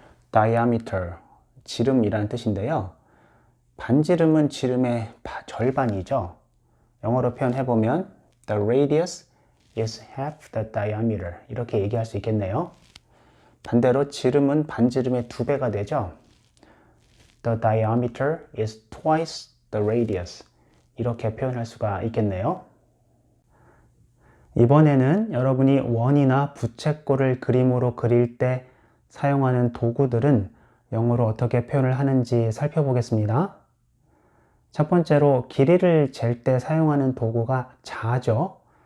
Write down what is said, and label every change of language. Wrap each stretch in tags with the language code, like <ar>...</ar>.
<ko>diameter, 지름이라는 뜻인데요. 반지름은 지름의 절반이죠. 영어로 표현해보면</ko> <en>the radius is half the diameter</en> <ko>이렇게 얘기할 수 있겠네요. 반대로 지름은 반지름의 2배가 되죠.</ko> <en>The diameter is twice the radius</en> <ko>이렇게 표현할 수가 있겠네요. 이번에는 여러분이 원이나 부채꼴을 그림으로 그릴 때 사용하는 도구들은 영어로 어떻게 표현을 하는지 살펴보겠습니다. 첫 번째로 길이를 잴 때 사용하는 도구가 자죠.</ko>